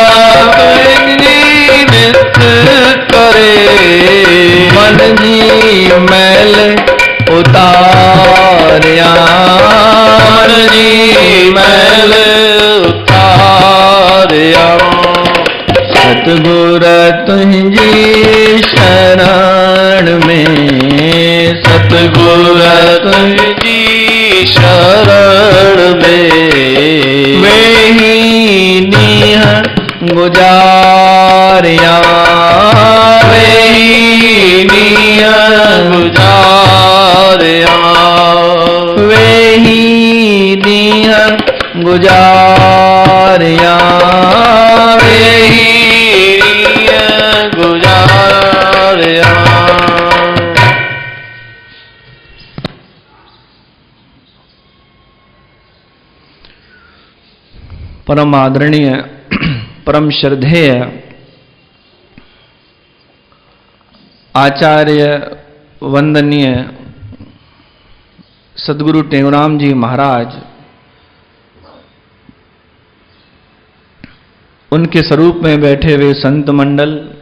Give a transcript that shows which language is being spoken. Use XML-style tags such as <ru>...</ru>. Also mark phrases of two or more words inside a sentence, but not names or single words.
<sd>तुझी नित करे, मन जी मैल उतारिया, मन जी मैल उतारिया, सतगुर तुझी शरण में, सतगुर तुझी शरण में, वेही नीह गुजारिया, वेही नीह गुजारिया, वेही नीह गुजारिया, वेही नीह गुजारिया।</sd> <hi>परम आदरणीय, परम श्रद्धेय आचार्य वंदनीय सदगुरु टेऊराम जी महाराज, उनके स्वरूप में बैठे हुए संत मंडल,</hi>